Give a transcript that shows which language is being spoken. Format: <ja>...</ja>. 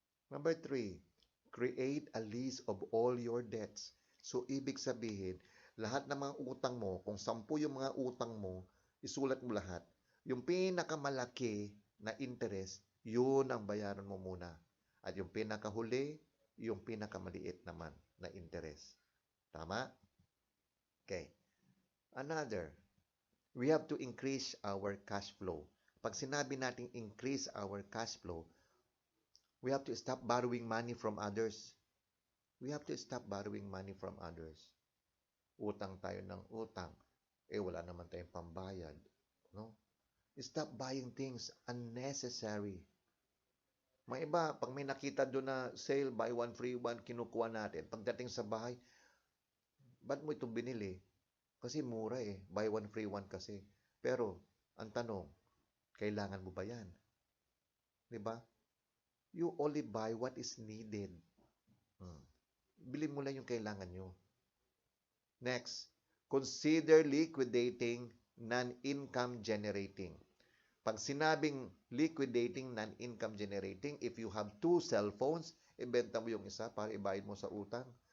<en>Number 3, create a list of all your debts.</en> <tl>So, ibig sabihin, lahat ng mga utang mo, kung 10 yung mga utang mo, isulat mo lahat. Yung pinakamalaki na interest, yun ang bayaran mo muna. At yung pinakahuli, yung pinakamaliit naman na interest. Tama? Okay.</tl> <en>Another, we have to increase our cash flow. Pag sinabi natin increase our cash flow, we have to stop borrowing money from others. We have to stop borrowing money from others.</en> <tl>Utang tayo ng utang. wala naman tayong pambayad.</tl> <en>No? Stop buying things unnecessary.</en> <tl>May iba, pag may nakita doon na sale, buy one, free one, kinukuha natin. Pagdating sa bahay, ba't mo ito binili? Kasi mura eh. Buy one, free one kasi. Pero, ang tanong, kailangan mo ba yan? Di ba?</tl> <en>You only buy what is needed.</en> <tl>Hmm. Bilhin mo lang yung kailangan nyo.</tl> <en>Next, consider liquidating non-income generating.</en> <tl>Pag sinabing liquidating non-income generating,</tl> <en>if you have 2 cell phones,</en> <tl>ibenta mo yung isa para ibayad mo sa utang.</tl>